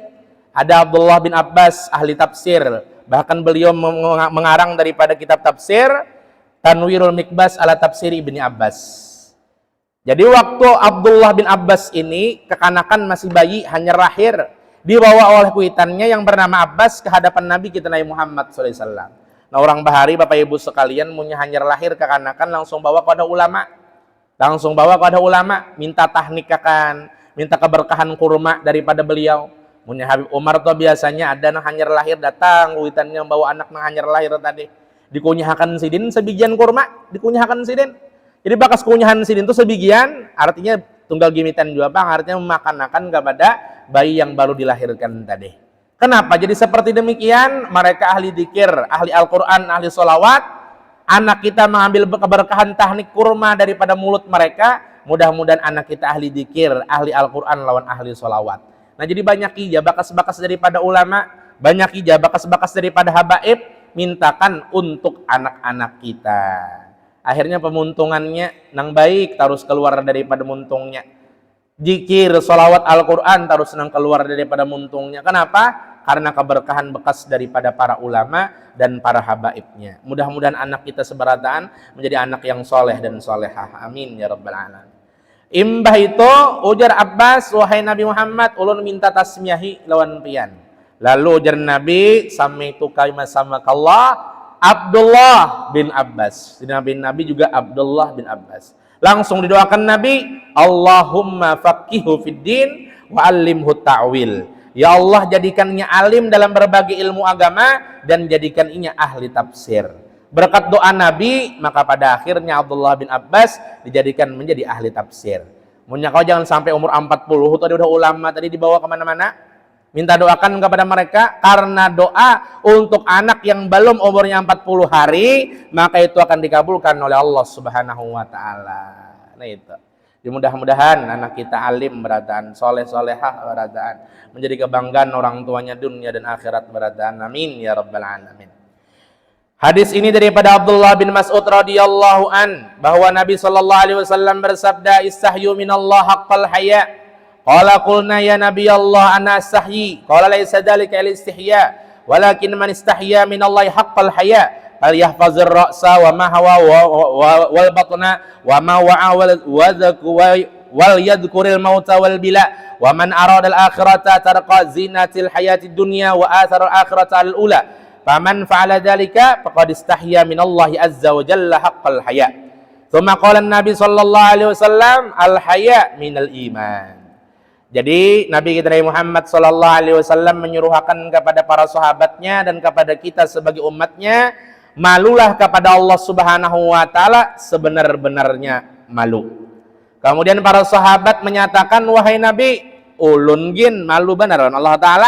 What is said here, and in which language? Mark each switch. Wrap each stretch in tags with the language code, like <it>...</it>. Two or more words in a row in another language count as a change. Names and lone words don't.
<bjn>Ada Abdullah bin Abbas ahli tafsir, bahkan beliau mengarang daripada kitab tafsir Tanwirul Mikbas ala Tafsir Ibni Abbas. Jadi waktu Abdullah bin Abbas ini kekanakan masih bayi, hanya lahir, dibawa oleh kuitannya yang bernama Abbas ke hadapan Nabi kita Nabi Muhammad</bjn> <ar>صلى الله عليه وسلم.</ar> <bjn>Nah orang bahari Bapak Ibu sekalian punya hanya lahir kekanakan langsung bawa kepada ulama. Langsung bawa kepada ulama, minta tahnikakan, minta keberkahan kurma daripada beliau. Punya Habib Umar tuh biasanya ada yang hanyar lahir datang, witannya bawa anak yang hanyar lahir tadi. Dikunyahakan sidin sebigian kurma, dikunyahakan sidin. Jadi bakas kunyahan sidin itu sebigian, artinya tunggal gimitan juga bang, artinya memakan kepada bayi yang baru dilahirkan tadi. Kenapa? Jadi seperti demikian, mereka ahli dzikir, ahli Al-Quran, ahli sholawat. Anak kita mengambil keberkahan tahnik kurma daripada mulut mereka, mudah-mudahan anak kita ahli dzikir, ahli Al-Quran lawan ahli sholawat. Nah jadi banyak ija bakas-bakas daripada ulama, banyak ija bakas-bakas daripada habaib, mintakan untuk anak-anak kita. Akhirnya pemuntungannya nang baik terus keluar daripada muntungnya. Dzikir, sholawat Al-Quran terus nang keluar daripada muntungnya. Kenapa? Karena keberkahan bekas daripada para ulama dan para habaibnya. Mudah-mudahan anak kita seberataan menjadi anak yang soleh dan solehah.</bjn> <ar>آمين يا رب العالمين.</ar> <bjn>Imbah itu ujar Abbas, wahai Nabi Muhammad, ulun minta tasmiyahi lawan pian. Lalu ujar Nabi,</bjn> <ar>سميته كما سماك الله Abdullah bin Abbas.</ar> <bjn>Nabi juga Abdullah bin Abbas. Langsung didoakan Nabi,</bjn> <ar>اللهم فقهه في الدين وعلمه التأويل.</ar> <bjn>Ya Allah jadikannya alim dalam berbagai ilmu agama dan jadikan ia ahli tafsir. Berkat doa Nabi, maka pada akhirnya Abdullah bin Abbas dijadikan menjadi ahli tafsir. Munya kau jangan sampai umur 40 tadi udah ulama tadi dibawa kemana-mana. Minta doakan kepada mereka karena doa untuk anak yang belum umurnya 40 hari, maka itu akan dikabulkan oleh Allah</bjn> <ar>سبحانه وتعالى.</ar> <bjn>Nah itu. Mudah-mudahan anak kita alim berataan, soleh-solehah berataan, menjadi kebanggaan orang tuanya dunia dan akhirat berataan.</bjn> <ar>آمين يا رب العالمين.</ar> <bjn>Hadis ini daripada Abdullah bin Mas'ud</bjn> <ar>رضي الله عن,</ar> <bjn>bahwa Nabi</bjn> <ar>صلى الله عليه وسلم</ar> <bjn>bersabda,</bjn> <ar>استحيوا من الله حق الحياء. قال قلنا يا نبي الله أنا أستحيي. قال ليس ذلك الاستحياء، ولكن من استحيا من الله حق الحياء. فليحفظ الرأس وما حوى والبطن وما وعى وليذكر الموت والبلى ومن أراد الآخرة ترك زينة الحياة الدنيا وآثر الآخرة الأولى فمن فعل ذلك فقد استحيا من الله عز وجل حق الحياء. ثم قال النبي صلى الله عليه وسلم الحياء من الإيمان.</ar> <bjn>Jadi Nabi kita Nabi Muhammad</bjn> <ar>صلى الله عليه وسلم</ar> <bjn>menyuruhkan kepada para sahabatnya dan kepada kita sebagai umatnya, malulah kepada Allah</bjn> <ar>سبحانه وتعالى</ar> <bjn>sebenar-benarnya malu. Kemudian para sahabat menyatakan, wahai Nabi, ulun gin malu beneran Allah taala.</bjn>